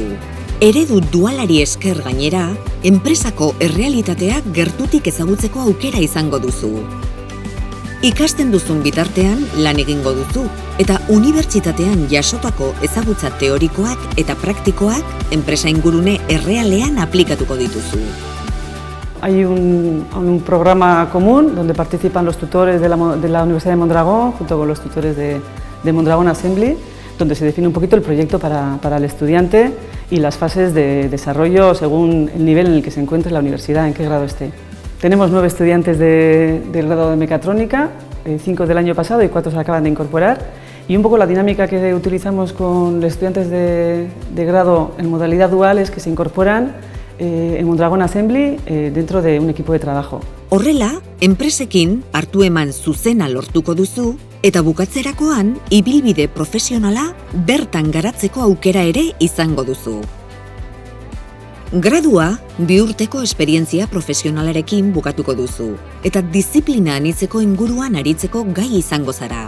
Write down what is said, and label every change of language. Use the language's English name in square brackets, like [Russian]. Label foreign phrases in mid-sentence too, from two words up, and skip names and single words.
[Basque] Eredu dualari esker gainera, enpresako errealitateak gertutik ezagutzeko aukera izango duzu. Ikasten duzun bitartean lan egingo duzu, eta unibertsitatean jasotako ezagutza teorikoak eta praktikoak enpresa ingurune errealean aplikatuko dituzu. [Spanish] Hay un programa común donde participan los tutores de la Universidad de Mondragón junto con los tutores de Mondragón Assembly, donde se define un poquito el proyecto para el estudiante y las fases de desarrollo según el nivel en el que se encuentre la universidad, en qué grado esté. Tenemos 9 estudiantes del grado de mecatrónica, 5 del año pasado y 4 se acaban de incorporar. Y un poco la dinámica que utilizamos con los estudiantes de grado en modalidad dual es que se incorporan en Mondragón Assembly dentro de un equipo de trabajo. [Basque] Horrela, enpresekin hartu eman zuzena lortuko duzu eta bukatzerakoan ibilbide profesionala bertan garatzeko aukera ere izango duzu. Gradua 2 urteko esperientzia profesionalarekin bukatuko duzu eta diziplina anitzeko inguruan aritzeko gai izango zara.